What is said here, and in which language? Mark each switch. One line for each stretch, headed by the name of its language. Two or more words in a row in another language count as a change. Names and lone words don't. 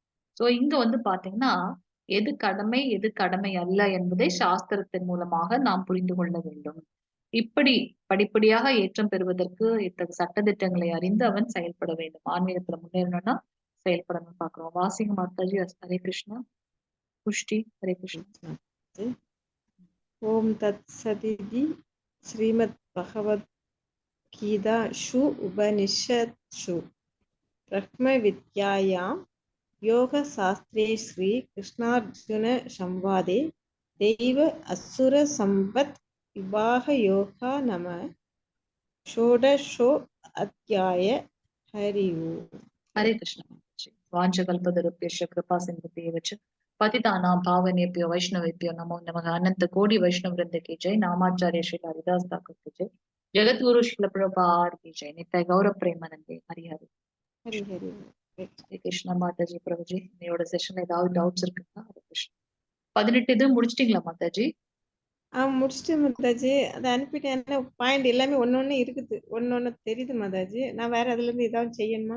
Tamil: சோ இங்க பாத்தீங்கன்னா எது கடமை எது கடமை அல்ல என்பதை சாஸ்திரத்தின் மூலமாக நாம் புரிந்து கொள்ள வேண்டும். இப்படி படிப்படியாக ஏற்றம் பெறுவதற்கு இத்தகைய சட்டதிட்டங்களை அறிந்து அவன் செயல்பட வேண்டும். ஆன்மீகத்துல முன்னேறணும்னா செயல்படணும் பாக்குறோம். வாசிங்க மாதாஜி. ஹரே கிருஷ்ணா. புஷ்டி. ஹரே கிருஷ்ணா.
Sanskrit: ओम तत्सदिति श्रीमद्भगवद्गीतासु उपनिषत्सु ब्रह्मविद्यायां योगशास्त्रे श्रीकृष्णार्जुन संवादे दैव असुर संपत् विवाह योगा नम षोडशो अध्याय. हरि ओम. हरे कृष्ण. वाञ्छकल्पतरुभ्यश्च कृपा सिन्धुभ्येव च पतितानां पावनेभ्यो वैष्णवेभ्यो नमो नमः.
Hindi: अनंत कोटि वैष्णव वृंद की जय. नामाचार्य श्री हरिदास ठाकुर की जय. जगत गुरु श्रील प्रभुपाद की जय.
Sanskrit: नित्य गौरव प्रेमानंदे. हरि हरि. हरि हरि.
Tamil: ஹரே கிருஷ்ணா. மாதாஜி பிரபுஜி, என்னோட செஷன்ல ஏதாவது டவுட்ஸ் இருக்குங்களா? ஹரே கிருஷ்ணா. 18 இது முடிச்சிட்டீங்களா மாதாஜி? முடிச்சிட்டு மாதாஜி. அதை அனுப்பிட்டேன். பாயிண்ட் எல்லாமே ஒன்னொன்னு இருக்குது, ஒன்னொன்னு தெரியுது மாதாஜி. நான் வேற அதுல இருந்து ஏதாவது செய்யணுமா?